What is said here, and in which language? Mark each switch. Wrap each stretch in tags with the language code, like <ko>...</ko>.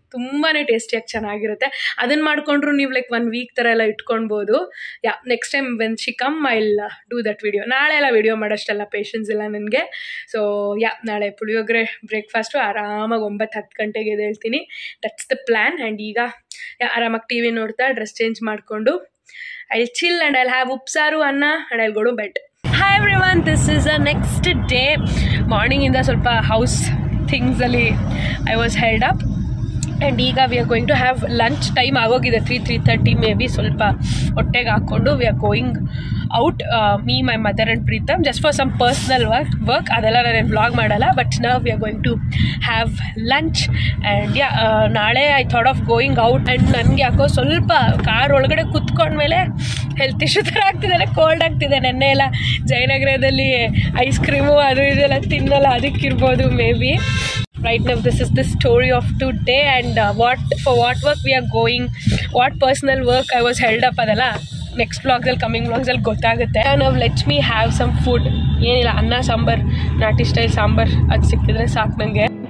<kn>ತುಂಬಾ ಟೇಸ್ಟಿಯಾಗಿ ಚೆನ್ನಾಗಿರುತ್ತೆ. ಅದನ್ನು ಮಾಡಿಕೊಂಡ್ರು ನೀವು ಲೈಕ್ 1 ವೀಕ್ ಥರ ಎಲ್ಲ ಇಟ್ಕೊಳ್ಬೋದು.</kn> <en>Next time when she come I will do that video.</en> <kn>ನಾಳೆ ಎಲ್ಲ ವಿಡಿಯೋ ಮಾಡೋಷ್ಟೆಲ್ಲ ಪೇಷನ್ಸ್ ಇಲ್ಲ ನನಗೆ. ಸೊ ನಾಳೆ ಪುಳಿಯೋಗರೆ ಬ್ರೇಕ್ಫಾಸ್ಟು ಆರಾಮಾಗಿ 9-10 ಗಂಟೆಗೆ ಎದ್ದೇಳ್ತೀನಿ.</kn> <en>That's the plan.</en> <kn>ಆ್ಯಂಡ್ ಈಗ ಆರಾಮಾಗಿ TV ನೋಡ್ತಾ ಡ್ರೆಸ್ ಚೇಂಜ್ ಮಾಡಿಕೊಂಡು</kn> <en>I'll chill and I'll have</en> <kn>upsaru anna</kn> <en>and I'll go to bed. Hi everyone, this is the next day. Morning in the ಸ್ವಲ್ಪ house things ಅಲ್ಲಿ I was held up. And ಈಗ we are going to have lunch.</en> <kn>Time ಆಗೋಗಿದೆ</kn> <en>3:30 maybe.</en> <kn>ಸ್ವಲ್ಪ ಹೊಟ್ಟೆಗೆ ಹಾಕ್ಕೊಂಡು</kn> <en>We are going out. Me my mother and Pritam just for some personal work.</en> <kn>ಅದೆಲ್ಲ ನಾನೇನು vlog ಮಾಡಲ್ಲ.</kn> <en>But ನಾವು we are going to have lunch. And ನಾಳೆ I thought of going out.</en> <kn>And ನನಗೆ ಯಾಕೋ ಸ್ವಲ್ಪ ಕಾರ್ ಒಳಗಡೆ ಕುತ್ಕೊಂಡ್ಮೇಲೆ ಹೆಲ್ತ್ ಇಶ್ಯೂ ಥರ ಆಗ್ತಿದೆ. ಕೋಲ್ಡ್ ಆಗ್ತಿದೆ. ನೆನ್ನೆ ಎಲ್ಲ ಜಯನಗರದಲ್ಲಿ ಐಸ್ ಕ್ರೀಮು ಅದು ಇದೆಲ್ಲ ತಿನ್ನಲ್ಲ. ಅದಕ್ಕಿರ್ಬೋದು may be.</kn> <en>Right now this is the story of today. And what work we are going, what personal work I was held up adala next vlogs</en> <kn>ಅಲ್ಲಿ coming vlogs ಅಲ್ಲಿ ಗೊತ್ತಾಗುತ್ತೆ.</kn> <en>now let me have some food.</en> <kn>ಏನಿಲ್ಲ, ಅನ್ನ ಸಾಂಬಾರ್, ನಾಟಿ style sambar ಅದು ಸಿಕ್ಕಿದ್ರೆ ಸಾಕು ನನಗೆ.</kn>